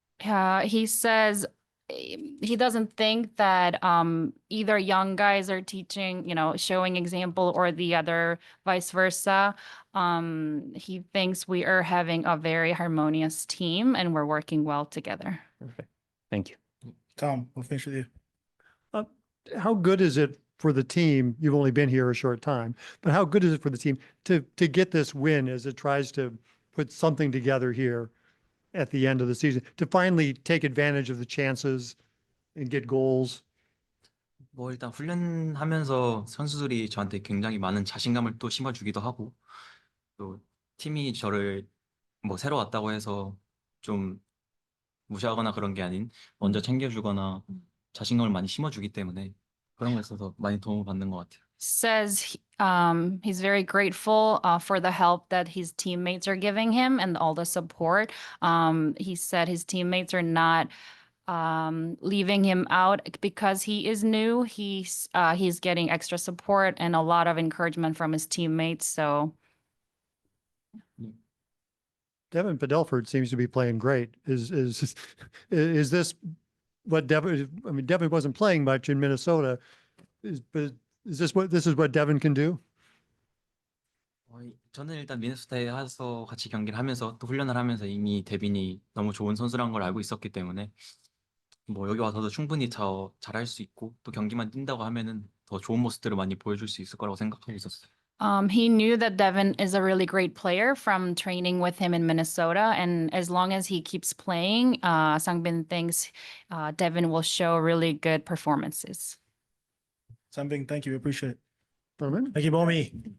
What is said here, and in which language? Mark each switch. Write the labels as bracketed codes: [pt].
[en] Yeah, he says he doesn't think that either young guys are teaching, showing example, or the other vice versa. He thinks we are having a very harmonious team and we're working well together. Perfect. Thank you. Tom, we'll finish with you. How good is it for the team? You've only been here a short time, but how good is it for the team to get this win as it tries to put something together here at the end of the season, to finally take advantage of the chances and get goals? [ko] 뭐 일단 훈련하면서 선수들이 저한테 굉장히 많은 자신감을 또 심어주기도 하고 또 팀이 저를 뭐 새로 왔다고 해서 좀 무시하거나 그런 게 아닌 먼저 챙겨주거나 자신감을 많이 심어주기 때문에 그런 거에 있어서 많이 도움을 받는 것 같아요. [en] Says he's very grateful for the help that his teammates are giving him and all the support. He said his teammates are not leaving him out because he is new. He's getting extra support and a lot of encouragement from his teammates. So Devin Padelford seems to be playing great. Is this what Devin? I mean, Devin wasn't playing much in Minnesota. But is this what Devin can do? [ko] 저는 일단 미네소타에 와서 같이 경기를 하면서 또 훈련을 하면서 이미 데빈이 너무 좋은 선수라는 걸 알고 있었기 때문에 뭐 여기 와서도 충분히 잘할 수 있고 또 경기만 뛴다고 하면은 더 좋은 모습들을 많이 보여줄 수 있을 거라고 생각하고 있었어요. [en] he knew that Devin is a really great player from training with him in Minnesota. And as long as he keeps playing, Sangbin thinks Devin will show really good performances. Sangbin, thank you. Appreciate it. Bowman? Thank you, Bomi.